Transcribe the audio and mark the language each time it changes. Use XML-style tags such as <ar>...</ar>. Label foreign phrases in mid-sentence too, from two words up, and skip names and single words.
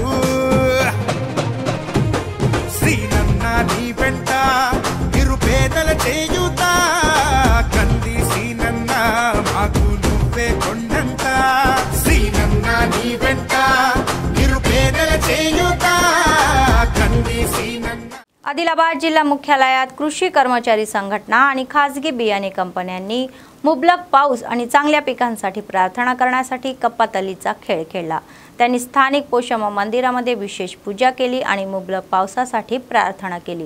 <te>శ్రీనన్న నీ వెంట నిరుపేదల చేయుతా కంది సీనన్న మాకు నువ్వే కొండంత శ్రీనన్న నీ వెంట నిరుపేదల చేయుతా కంది సీనన్న</te> <mr>आदिलाबाद जिल्हा मुख्यालयात कृषी कर्मचारी संघटना आणि खासगी बियाणे कंपन्यांनी मुबलक पाऊस आणि चांगल्या पिकांसाठी प्रार्थना करण्यासाठी कप्पातलीचा खेळ खेळला। त्यांनी स्थानिक पोषम मंदिरामध्ये विशेष पूजा केली आणि मुबलक पावसासाठी प्रार्थना केली।</mr>